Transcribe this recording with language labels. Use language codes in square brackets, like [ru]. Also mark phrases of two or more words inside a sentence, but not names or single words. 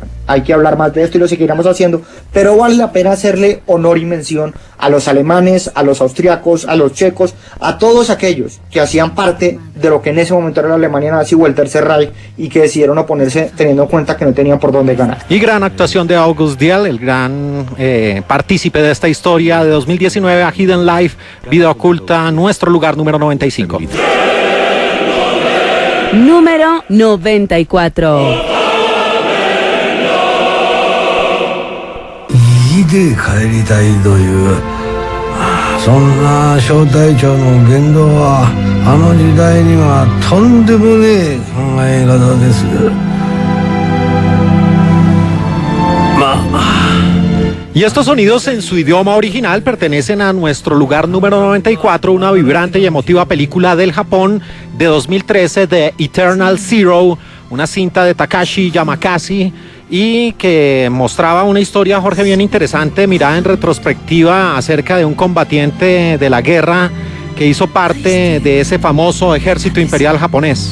[es] Hay que hablar más de esto y lo seguiremos haciendo, pero vale la pena hacerle honor y mención a los alemanes, a los austriacos, a los checos, a todos aquellos que hacían parte de lo que en ese momento era la Alemania nazi o el Tercer Reich, y que decidieron oponerse teniendo en cuenta que no tenían por dónde ganar. Y gran actuación de August Diel, el gran partícipe de esta historia de 2019, A Hidden Life, Vida Oculta, nuestro lugar número 95. Número 94. [ja] 家で帰りたいというそんな小隊長の言動はあの時代にはとんでもねえ考え方です。 [es] Y estos sonidos en su idioma original pertenecen a nuestro lugar número 94, una vibrante y emotiva película del Japón de 2013 de Eternal Zero, una cinta de Takashi Yamakasi y que mostraba una historia, Jorge, bien interesante, mirada en retrospectiva acerca de un combatiente de la guerra que hizo parte de ese famoso ejército imperial japonés.